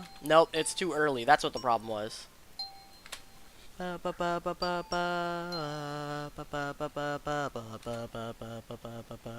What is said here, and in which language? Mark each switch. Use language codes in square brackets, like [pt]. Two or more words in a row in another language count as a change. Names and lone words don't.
[en] Nope, it's too early. That's what the problem was. Ba ba ba ba ba ba ba ba ba ba ba ba ba ba ba ba ba ba.